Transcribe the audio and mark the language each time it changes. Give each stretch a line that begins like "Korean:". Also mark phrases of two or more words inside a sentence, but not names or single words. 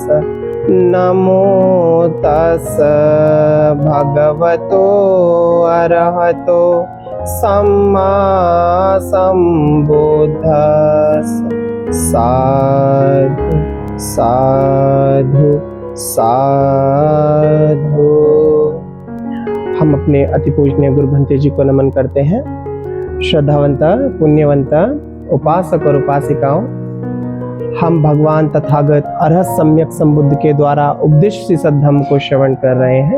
Pali: नमो तस्स भगवतो अरहतो सम्मा संबुद्धस्स। साधु साधु साधु।
Hindi: हम अपने अति पूजनीय गुरु भंते जी को नमन करते हैं। श्रद्धावंत पुण्यवंत उपासक और उपासिकाओं, हम भगवान तथागत अरहत सम्यक संबुद्ध के द्वारा उपदिष्ट सद्धर्म को श्रवण कर रहे हैं।